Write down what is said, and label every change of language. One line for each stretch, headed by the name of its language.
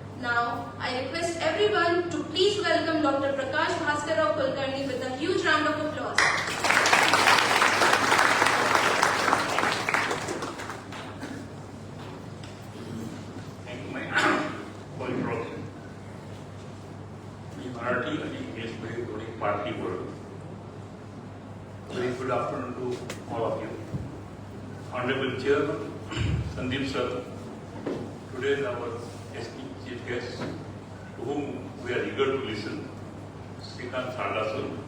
English: Now, I request everyone to please welcome Dr. Prakash Bhaskarrao Kulkarni with a huge round of applause. Thank you, for introduction.
Marathi: मी मराठी आणि इंग्लिशमध्ये दोन्ही party बोलतो.
English: Very good afternoon to all of you. Honorable Chairman Sandeep sir, today is our esteemed chief guest, to whom we are eager to listen, Srikant Sarda sir.